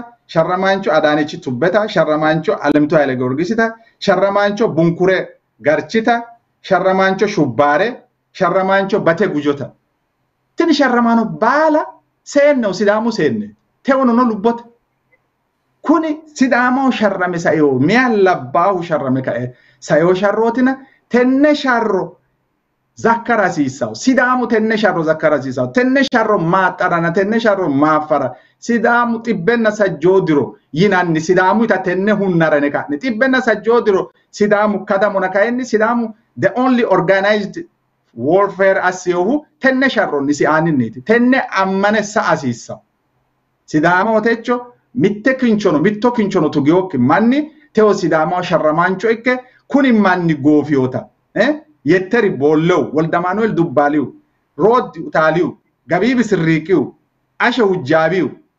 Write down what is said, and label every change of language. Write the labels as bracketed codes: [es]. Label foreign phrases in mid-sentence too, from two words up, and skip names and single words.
[sid] sharramaancho Adaanichi Tubbeta sharramaancho Alemitu Haile Giorgisita sharramaancho Bunkure Garchita sharramaancho Shubbaare sharramaancho Bate Gujota tini sharramaano baala seenneho sidaamu seenne tewono no lubbote kuni sidaamaho sharrame saeyo miya labbaahu sharrame ka'e saeyo sharrootina tenne sharro zakkara sisaw sidamu tenne sharro zakkara sisaw tenne sharro maaxarana tenne sharro maafara sidamu tibbenna sajjoodiro yinanni sidamu ita tenne hunnarane ka'ne tibbenna sajjoodiro sidamu kadamuna kaenni sidamu [en] the only organized warfare [sid] asiyohu tenne sharro nisi aniniti tenne ammane sa asissa sidama otecho mitto kinchono tugiyokki manni teo sidama sharramancho ikke kuni manni goofiyota yetteri bollew walda manuel dubbaliw rod utaliw gabibi sirriqiw asha hujjabiw